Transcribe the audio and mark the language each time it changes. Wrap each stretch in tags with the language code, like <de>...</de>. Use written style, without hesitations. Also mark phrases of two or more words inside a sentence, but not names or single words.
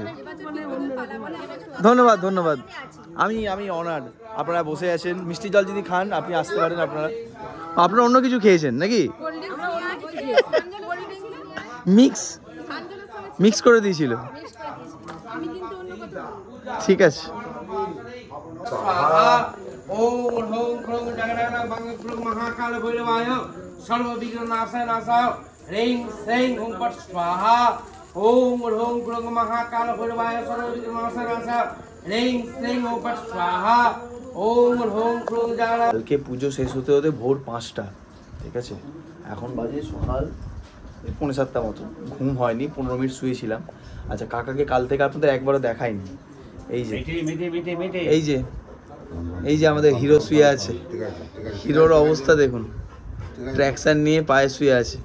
<bn>ধন্যবাদ ধন্যবাদ, আমি অনার্ড আপনারা বসে আছেন। মিষ্টি জল যদি খান আপনি আসতে পারেন। আপনারা অন্য কিছু খেয়েছেন নাকি? মিক্স করে দিয়েছিল, ঠিক আছে।</bn> <sa>महाकाल भैरवाय सर्वविघ्न नाशाय नाशाय ह्रीं श्रीं ओं फट् स्वाहा ओम ह्रौं ह्रौं महाकाल भैरवाय सर्वविघ्न नाशाय नाशाय ह्रीं श्रीं ओं फट् स्वाहा ओम ह्रौं ह्रौं जागरण।</sa> <bn>কালকে পুজো শেষ হতে হতে ভোর 5টা, ঠিক আছে। এখন বাজে সকাল 7:45 মতো। ঘুম হয়নি, 15 মিনিট শুয়েছিলাম। আচ্ছা কাকাকে কাল থেকে আপনাদের একবারও দেখাইনি। এই যে এই যে এই যে আমাদের হিরো শুয়ে আছে, হিরোর অবস্থা দেখুন, ট্র্যাকশন নিয়ে পায়ে শুয়ে আছে।</bn>